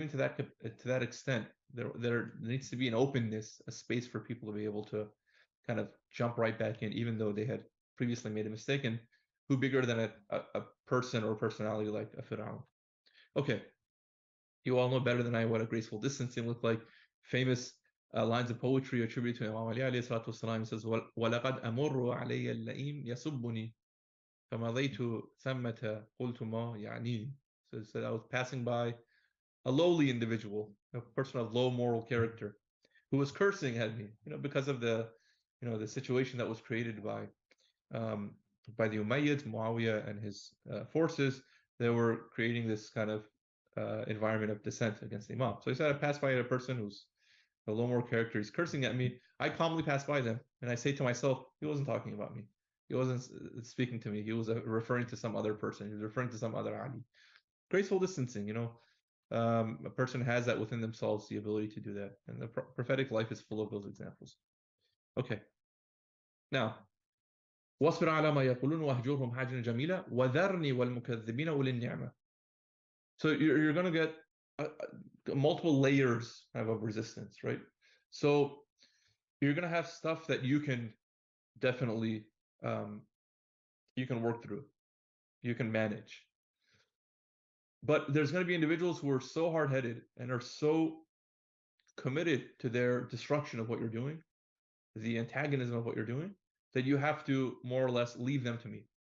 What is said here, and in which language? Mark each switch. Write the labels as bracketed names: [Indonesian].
[English] Even to that extent, there needs to be an openness, a space for people to be able to kind of jump right back in, even though they had previously made a mistake. And who bigger than a person or personality like a Fir'aun? Okay, you all know better than I what a graceful distancing looked like. Famous lines of poetry attributed to Imam Ali [Arabic] alayhi salatu wasalam. [English] He says, [Arabic] وَلَقَدْ أَمُرُّ عَلَيَّ اللَّئِيمْ يَسُبُّنِي فَمَضَيْتُ ثَمَّةَ قُلْتُ مَا يَعْنِينِي. [English] So I was passing by a lowly individual, a person of low moral character, who was cursing at me, because of the situation that was created by the Umayyads, Muawiyah and his forces. They were creating this kind of environment of dissent against the Imam. So he said, I passed by a person who's a low moral character, he's cursing at me. I calmly pass by them, and I say to myself, he wasn't talking about me. He wasn't speaking to me. He was referring to some other person. He was referring to some other Ali. Graceful distancing, a person has that within themselves, the ability to do that. And the prophetic life is full of those examples. Okay. Now, [Arabic] واصبر على ما يقولون واهجرهم هجرا جميلا وذرني والمكذبين أولي النعمة. [English] So you're going to get multiple layers of resistance, right? So you're going to have stuff that you can definitely you can work through, you can manage. But there's going to be individuals who are so hard-headed and are so committed to their destruction of what you're doing, the antagonism of what you're doing, that you have to more or less leave them to me.